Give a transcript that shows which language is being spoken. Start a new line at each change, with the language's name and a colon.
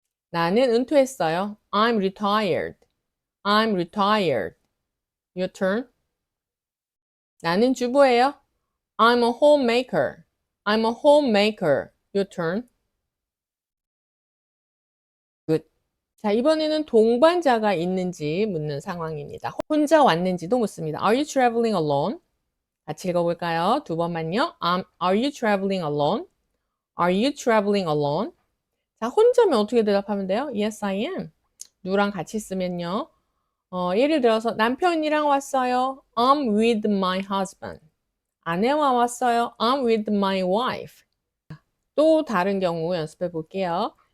Korean: 나는 은퇴했어요.
English: I'm retired. I'm retired. Your turn.
Korean: 나는 주부예요.
English: I'm a homemaker. I'm a homemaker. Your turn. Good.
Korean: 자, 이번에는 동반자가 있는지 묻는 상황입니다. 혼자 왔는지도 묻습니다. Are you traveling alone? 같이 읽어볼까요? 두 번만요.
English: Are you traveling alone? Are you traveling alone?
Korean: 자, 혼자면 어떻게 대답하면 돼요?
English: Yes, I am.
Korean: 누구랑 같이 있으면요. 예를 들어서 남편이랑 왔어요.
English: I'm with my husband.
Korean: 아내와 왔어요.
English: I'm with my wife.
Korean: 또 다른 경우 연습해 볼게요.